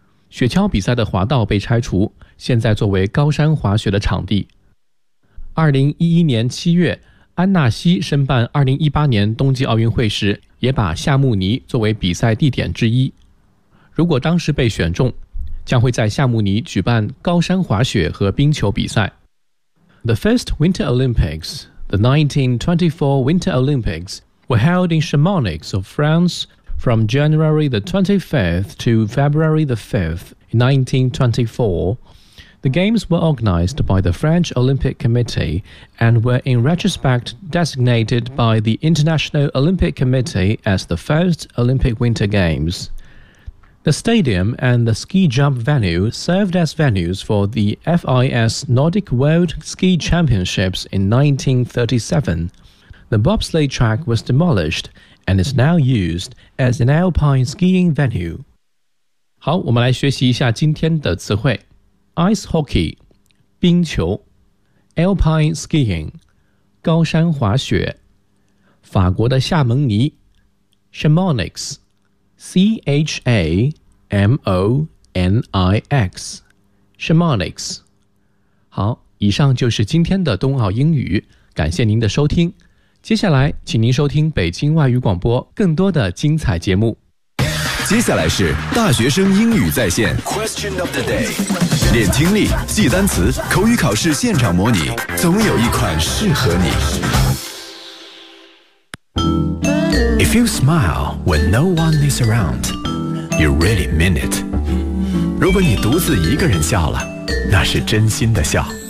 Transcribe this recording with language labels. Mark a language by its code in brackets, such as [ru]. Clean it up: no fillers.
[zh] 雪橇比赛的滑道被拆除，现在作为高山滑雪的场地。 2011年7月，安纳西申办2018年冬季奥运会时，也把夏慕尼作为比赛地点之一。如果当时被选中，将会在夏慕尼举办高山滑雪和冰球比赛。 [en] The first Winter Olympics, the 1924 Winter Olympics, were held in Chamonix of France,From January the 25th to February the 5th, 1924, the Games were organized by the French Olympic Committee and were in retrospect designated by the International Olympic Committee as the first Olympic Winter Games. The stadium and the ski jump venue served as venues for the FIS Nordic World Ski Championships in 1937. The bobsleigh track was demolished,and is now used as an alpine skiing venue. [zh] 好，我们来学习一下今天的词汇。 Ice hockey, 冰球。Alpine skiing, 高山滑雪。法国的夏蒙尼。Chamonix, C-H-A-M-O-N-I-X, Chamonix. 好，以上就是今天的冬奥英语，感谢您的收听。接下来请您收听北京外语广播更多的精彩节目。接下来是大学生英语在线 [en] Question of the day， [zh] 练听力，记单词，口语考试现场模拟，总有一款适合你。 [en] If you smile when no one is around, you really mean it. [zh] 如果你独自一个人笑了，那是真心的笑。